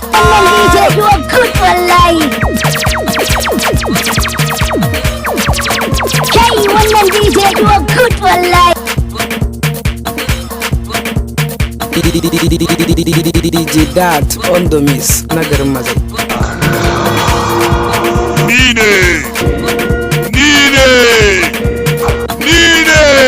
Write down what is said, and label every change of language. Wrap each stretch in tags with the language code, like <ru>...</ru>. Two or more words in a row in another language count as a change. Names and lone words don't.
<en>Wannan D J you are good wallahi.</en> <ha>Kai, wannan</ha> <en>D J you are good wallahi. D J Dart on the mix,</en> <ha>na garin Madai. Ni ne. Ni ne. Ni ne.</ha>